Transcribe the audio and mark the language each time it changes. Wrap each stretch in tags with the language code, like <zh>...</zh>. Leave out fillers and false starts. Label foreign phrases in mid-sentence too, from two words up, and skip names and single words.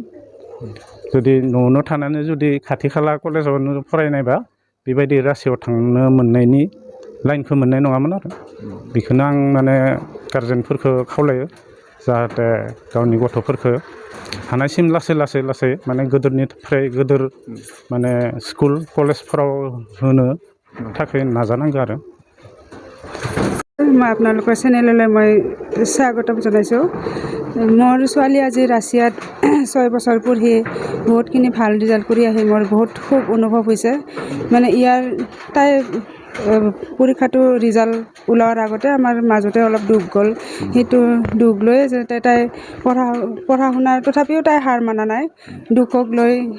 <brx>जुदि न'आवनो थानानै जुदि खाथि खाला कलेजावनो फरायनायबा बेबायदि रासियाव थांनो मोननायनि लाइनखौ मोननाय नङामोन आरो। बेखौनो आं माने गारजेनफोरखौ खावलायो, जाहाथे गावनि गथ'फोरखौ हानायसिम लासै माने गोदोरनिफ्राय गोदोर माने</brx> <en>school college</en> <brx>होनो थाखाय नाजानांगौ आरो</brx> <as>মই আপোনালোকৰ চেনেললৈ মই স্বাগতম জনাইছোঁ মোৰ ছোৱালী আজি ৰাছিয়াত 6 বছৰ পঢ়ি বহুতখিনি ভাল ৰিজাল্ট কৰি আহি মোৰ বহুত খুব অনুভৱ হৈছে মানে ইয়াৰ তাই পৰীক্ষাটো ৰিজাল্ট ওলোৱাৰ আগতে আমাৰ মাজতে অলপ দুখ গ'ল সেইটো দুখ লৈ যে তাই পঢ়া শুনাৰ তথাপিও তাই হাৰ মানা নাই দুখক লৈ</as>